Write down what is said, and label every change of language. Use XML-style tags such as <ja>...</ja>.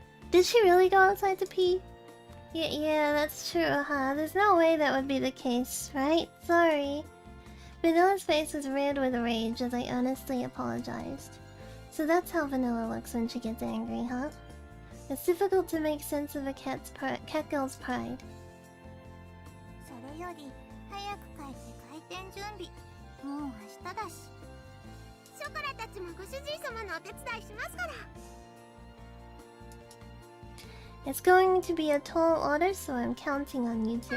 <en>Did she really go outside to pee? Yeah, that's true, huh? There's no way that would be the case, right? Sorry. Vanilla's face was red with rage as I earnestly apologized. So that's how Vanilla looks when she gets angry, huh? It's difficult to make sense of a cat girl's pride.</en> <ja>それより早く帰って開店準備。もう明日だし。ショコラたちもご主人様のお手伝いしますから。</ja> <en>It's going to be a tall order, so I'm counting on you two.</en>